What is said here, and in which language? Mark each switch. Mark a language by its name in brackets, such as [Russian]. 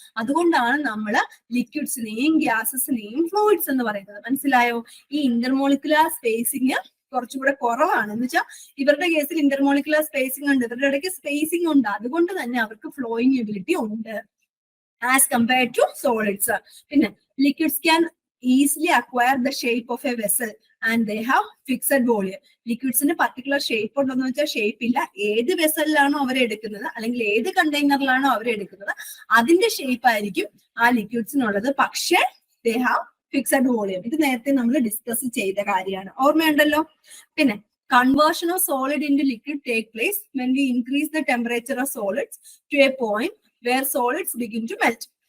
[Malayalam] അതുകൊണ്ടാണ് നമ്മൾ ലിക്വിഡ്സിനെയും ഗ്യാസസിനെയും ഫ്ലൂയിഡ്സ് എന്ന് പറയുന്നത്. മനസ്സിലായോ? ഈ ഇന്റർമോളിക്കുലർ സ്പേസിങ് കുറച്ചുകൂടെ കുറവാണ്. എന്ന് വെച്ചാൽ ഇവരുടെ കേസിൽ ഇന്റർമോളിക്കുലർ സ്പേസിംഗ് ഉണ്ട്, ഇവരുടെ ഇടയ്ക്ക് സ്പേസിംഗ് ഉണ്ട്. അതുകൊണ്ട് തന്നെ അവർക്ക് ഫ്ലോയിങ് എബിലിറ്റി ഉണ്ട് [English] As compared to solids. [Malayalam] പിന്നെ liquids can [English] easily acquire the shape of a vessel and they have fixed volume. [Malayalam] ലിക്വിഡ്സിന് particular shape ഉണ്ടോന്ന് വെച്ചാൽ ഷേപ്പ് ഇല്ല. ഏത് വെസലിലാണോ അവരെടുക്കുന്നത് അല്ലെങ്കിൽ ഏത് കണ്ടെയ്നറിലാണോ അവരെടുക്കുന്നത് അതിന്റെ ഷേപ്പ് ആയിരിക്കും ആ ലിക്വിഡ്സിനുള്ളത്. പക്ഷേ [English] They have fixed volume. [Malayalam] ഇത് നേരത്തെ നമ്മൾ ഡിസ്കസ് ചെയ്ത കാര്യമാണ്, ഓർമ്മയുണ്ടല്ലോ. [English] പിന്നെ conversion of solid into liquid take place when we increase the temperature of solids to a point where solids begin to melt.